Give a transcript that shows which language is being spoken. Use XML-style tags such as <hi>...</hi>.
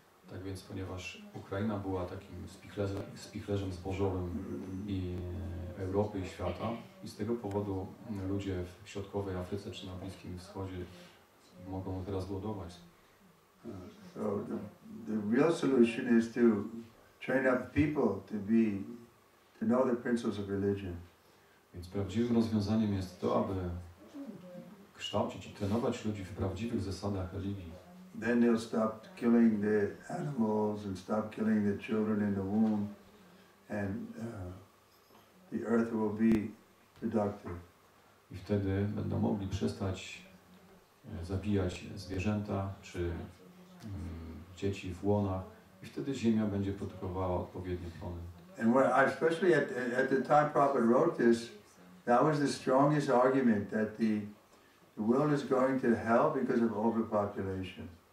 <pl>Tak więc, ponieważ Ukraina była takim spichlerzem zbożowym i Europy i świata, i z tego powodu ludzie w środkowej Afryce czy na Bliskim Wschodzie mogą teraz głodować.</pl> <en>So the real solution is to train up people to know the principles of religion.</en> <pl>Więc prawdziwym rozwiązaniem jest to, aby kształcić i trenować ludzi w prawdziwych zasadach religii.</pl> <en>Then they'll stop killing the animals and stop killing the children in the womb, and the earth will be productive.</en> <pl>I wtedy będą mogli przestać zabijać zwierzęta czy dzieci w łonach, i wtedy ziemia będzie produkowała odpowiednie plony.</pl> <en>And especially at the time Prabhupada wrote this, that was the strongest argument, that the world is going to hell because of overpopulation.</en>